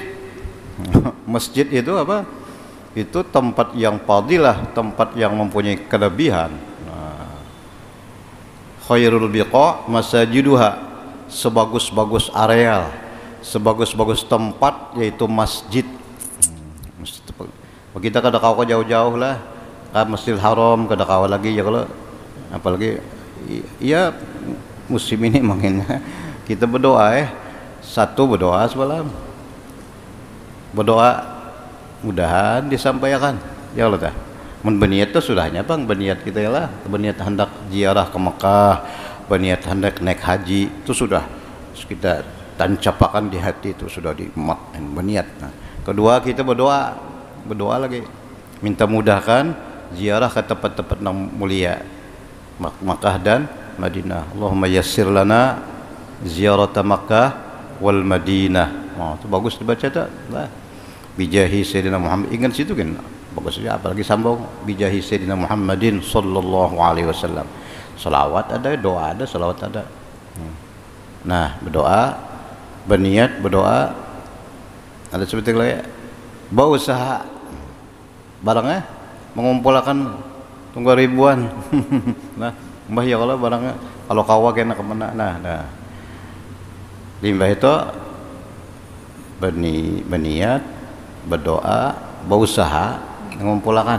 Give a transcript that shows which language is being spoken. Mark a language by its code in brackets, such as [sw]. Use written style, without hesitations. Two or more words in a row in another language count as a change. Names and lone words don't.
[bjn] Masjid itu apa? Itu tempat yang fadilah, tempat yang mempunyai kelebihan. [ar] خير البقاع مساجدها, [bjn] sebagus-bagus areal, sebagus-bagus tempat yaitu masjid. Kita kada kau jauh-jauh lah, Masjidil Haram kada kau lagi ya, kalau apalagi ya musim ini makanya kita berdoa satu berdoa semalam, berdoa mudahan disampaikan [ar] يا الله. [bjn] Berniat itu sudahnya bang, berniat kita ya lah, berniat hendak ziarah ke Mekah, berniat hendak naik haji, itu sudah kita tancapakan di hati, itu sudah berniat. Nah, kedua kita berdoa lagi, minta mudahkan ziarah ke tempat-tempat yang mulia Makkah dan Madinah. [ar] اللهم يسر لنا زيارة مكة والمدينة. [bjn] Oh, itu bagus dibaca tak? Lah. [ar] بجاه سيدنا محمد, [bjn] ingat situ kan? Bagus saja, apalagi sambung [ar] بجاه سيدنا محمد صلى الله عليه وسلم. [bjn] Salawat ada, doa ada, salawat ada. Nah, berdoa, berniat, berdoa. Ada seperti lagi berusaha barangnya mengumpulkan tunggu ribuan. Nah, mbah ya kalau barangnya kalau kawa kena kemana, nah limbah itu berniat, berdoa, berusaha mengumpulkan.